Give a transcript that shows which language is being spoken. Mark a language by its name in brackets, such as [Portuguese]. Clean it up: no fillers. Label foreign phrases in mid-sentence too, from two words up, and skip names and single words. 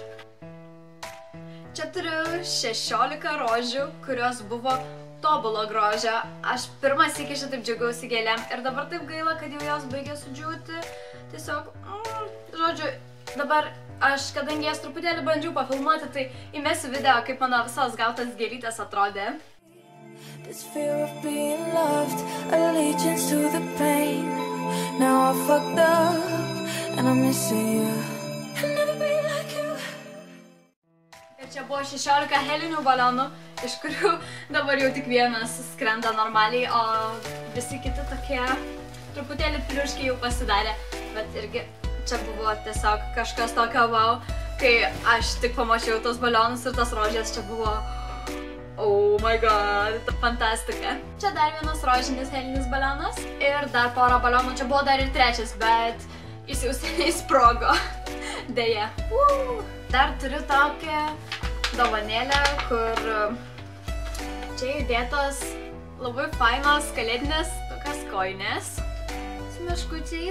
[Lithuanian] Čia turiu 16 rožių, kurios buvo tobulo grožio. Aš pirmas iki šitaip džiaugiausi gėlėm ir dabar taip gaila, kad jau jos baigė sudžiūti. Tiesiog, žodžiu, dabar aš, kadangi jas truputėlį bandžiau pafilmuoti, tai įmesiu video, kaip mano visos gautas gėlytės atrodė. [English] This fear of being loved, allegiance to the pain. Now I fucked up and I'm missing you. I'll never be like you. [Lithuanian] Ir čia buvo 16 helinių balionų, iš kurių dabar jau tik vienas skrenda normaliai, o visi kiti tokie truputėlį pliuškiai jau pasidarė. Bet irgi čia buvo tiesiog kažkas tokio wow, kai aš tik pamačiau tos balionus ir tos rožės, čia buvo [English] oh my god, [Lithuanian] fantastika. Čia dar vienas rožinis helinis balionas ir dar porą balionų, čia buvo dar ir trečias, bet jis jau seniai sprogo, deja. Dar turiu tokią dovanėlę, kur čia įdėtos labai fainos kalėdinės tokios kojinės su meškučiais.